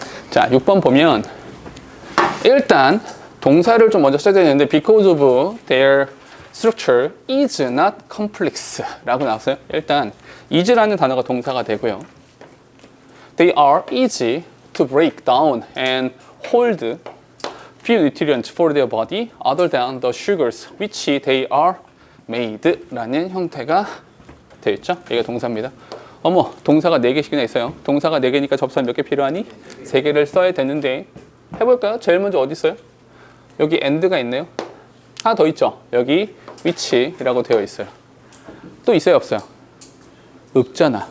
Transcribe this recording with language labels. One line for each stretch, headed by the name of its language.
Korean: 자, 6번 보면 일단 동사를 좀 먼저 써야 되는데
English: because of their structure is not complex
Korean: 라고 나왔어요. 일단 is라는 단어가 동사가 되고요.
English: They are easy to break down and hold few nutrients for their body other than the sugars which they are made
Korean: 라는 형태가 되어 있죠. 이게 동사입니다. 어머, 동사가 4개씩이나 있어요. 동사가 4개니까 접사 몇 개 필요하니? 3개를 써야 되는데 해볼까요? 제일 먼저 어디 있어요? 여기 and가 있네요. 하나 더 있죠. 여기 which라고 되어 있어요. 또 있어요, 없어요? 없잖아.